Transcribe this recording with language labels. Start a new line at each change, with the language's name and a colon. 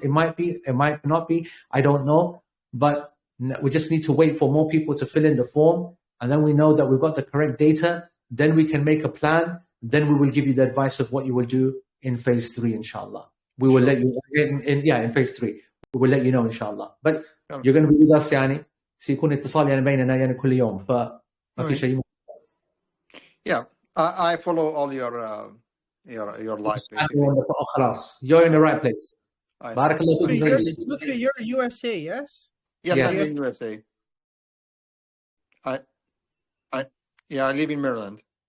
English: It might be, it might not be, I don't know. But we just need to wait for more people to fill in the form. And then we know that we've got the correct data. Then we can make a plan. Then we will give you the advice of what you will do in phase 3, inshallah. We will let you in phase 3. We will let you know, inshallah. But you're going to be with us
Arabic: يعني سيكون اتصال يعني بيننا يعني كل يوم فما في شيء.
English: Yeah, I follow all your live. خلاص, you're in the right place.
Arabic: بارك الله فيك.
English: You're USA, yes? Yes, I live in USA. I live in Maryland.